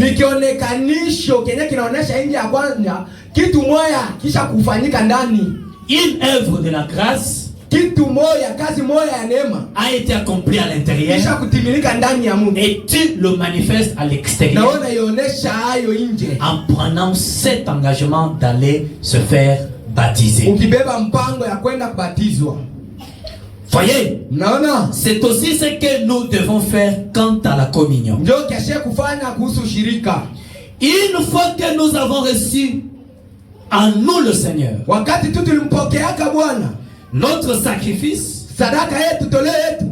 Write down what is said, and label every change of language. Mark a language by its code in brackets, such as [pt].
[sw] Ni kionekanisho kenye kinaonesha nje ya kwanza kitu moya kisha kufanyika ndani. [fr] Une œuvre de la grâce [sw] Kitu moya, kazi moya ya neema [fr] a été accomplie à l'intérieur [sw] kisha kutimilika ndani ya Mungu. [fr] et tu le manifestes à l'extérieur [sw] Naona ionesha hayo nje. [fr] en prenant cet engagement d'aller se faire baptiser. [sw] Ukibeba mpango ya kwenda kubatizwa. [fr] Voyez, [sw] Mnaona? [fr] c'est aussi ce que nous devons faire quant à la communion. [sw] Ndio keshe kufanya kuhusu shirika. [fr] Une fois que nous avons reçu en nous le Seigneur, [sw] Wakati tu tulimpokeaka Bwana, [fr] notre sacrifice, [sw] sadaka yetu, toleo yetu,